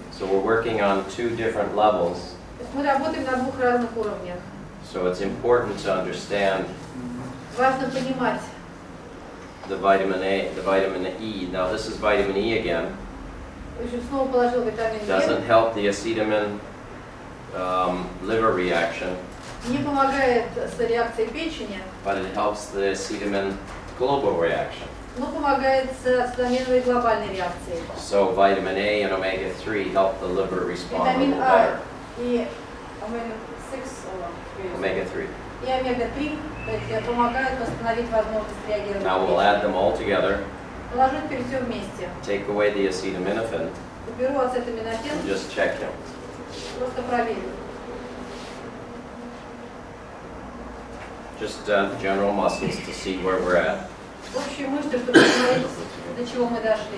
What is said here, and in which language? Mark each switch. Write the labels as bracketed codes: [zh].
[en] So we're working on two different levels. [ru] То есть мы работаем на двух разных уровнях. [en] So it's important to understand [ru] Важно понимать, [en] the vitamin A, the vitamin E. Now this is vitamin E again. [ru] в общем, снова положил витамин [en] Doesn't [ru] Е. [en] help the acetamin liver reaction, [ru] Не помогает с реакцией печени, [en] but it helps the acetamin global reaction. [ru] но помогает с ацетаминовой глобальной реакцией. [en] So vitamin A and omega-3 help the liver respond a [ru] Витамин [en] little [ru] А [en] better. [ru] и омега-6 [en] Omega-3. [ru] и омега-3 то есть, помогают восстановить возможность реагировать. [en] Now we'll add them all together. [ru] Положу теперь все вместе. [en] Take away the acetaminophen [ru] Уберу ацетаминофен, [en] and just check him. [ru] просто проверю. [en] Just general muscles to see where we're at. [ru] Общие мышцы, чтобы посмотреть, до чего мы дошли.